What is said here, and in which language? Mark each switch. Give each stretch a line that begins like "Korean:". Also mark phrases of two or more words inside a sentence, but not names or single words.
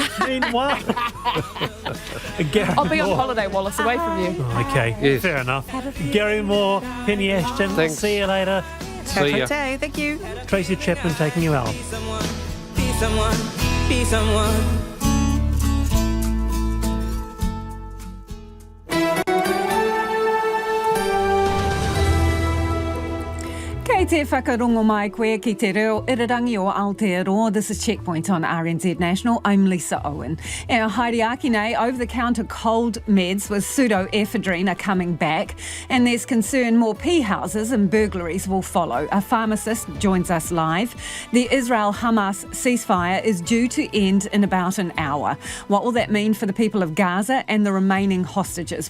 English: Meanwhile, I'll be on holiday, Wallace, away from you. Okay, Yes. fair enough. Gary Moore, Penny Ashton, Thanks. see you later. See ya. Thank you. Tracy Chapman taking you out. Be someone, be someone.
Māori: Kei te whakarongo mai koe ki te reo irirangi o Aotearoa.
English: This is Checkpoint on RNZ National. I'm Lisa Owen.
Māori: Our haere aki nei,
English: over-the-counter cold meds with pseudoephedrine are coming back, and there's concern more pea houses and burglaries will follow. A pharmacist joins us live. The Israel Hamas ceasefire is due to end in about an hour. What will that mean for the people of Gaza and the remaining hostages?